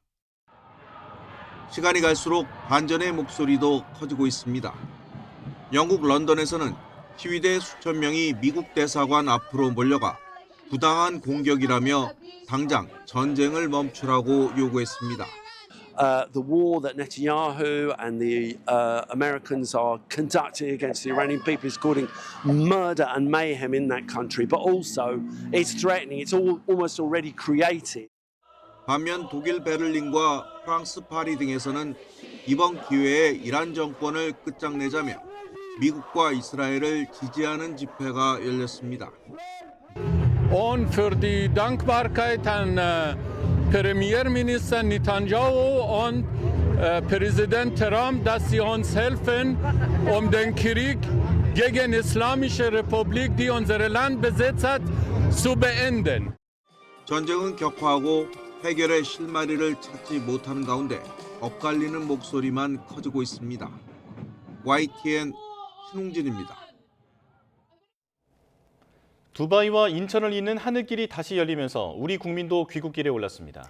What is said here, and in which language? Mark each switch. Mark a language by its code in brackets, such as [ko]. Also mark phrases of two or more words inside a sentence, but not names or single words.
[ko] 시간이 갈수록 반전의 목소리도 커지고 있습니다. 영국 런던에서는 시위대 수천 명이 미국 대사관 앞으로 몰려가 부당한 공격이라며 당장 전쟁을 멈추라고 요구했습니다. [en] The war that Netanyahu and the Americans are conducting against the Iranian people is causing murder and mayhem in that country, but also it's threatening, it's almost already created. [ko] 반면 독일 베를린과 프랑스 파리 등에서는 이번 기회에 이란 정권을 끝장내자며 미국과 이스라엘을 지지하는 집회가 열렸습니다. [de] Und für die Dankbarkeit an Premierminister Netanyahu und Präsident Trump, dass sie uns helfen, den Krieg gegen die Islamische Republik, die unser Land besetzt hat, zu beenden. [ko] 전쟁은 격화하고 해결의 실마리를 찾지 못하는 가운데 엇갈리는 목소리만 커지고 있습니다. YTN 신웅진입니다. 두바이와 인천을 잇는 하늘길이 다시 열리면서 우리 국민도 귀국길에 올랐습니다.